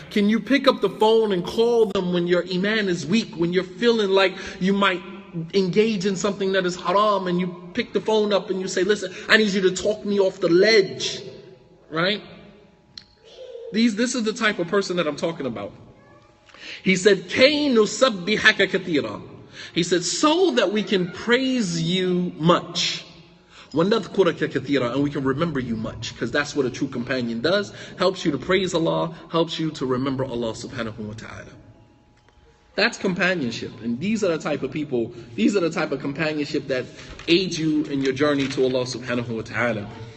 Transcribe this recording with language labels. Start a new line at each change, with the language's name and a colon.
English: Can you pick up the phone and call them when your iman is weak, when you're feeling like you might engage in something that is haram, and you pick the phone up and you say, listen, I need you to talk me off the ledge, right? This is the type of person that I'm talking about. He said,
Arabic: كَيْ نُسَبِّحَكَ كَثِيرًا.
English: He said, so that we can praise you much.
Arabic: وَنَذْكُرَكَ كَثِيرًا.
English: And we can remember you much. Because that's what a true companion does. Helps you to praise Allah. Helps you to remember Allah subhanahu wa ta'ala. That's companionship. And these are the type of people, these are the type of companionship that aid you in your journey to Allah subhanahu wa ta'ala.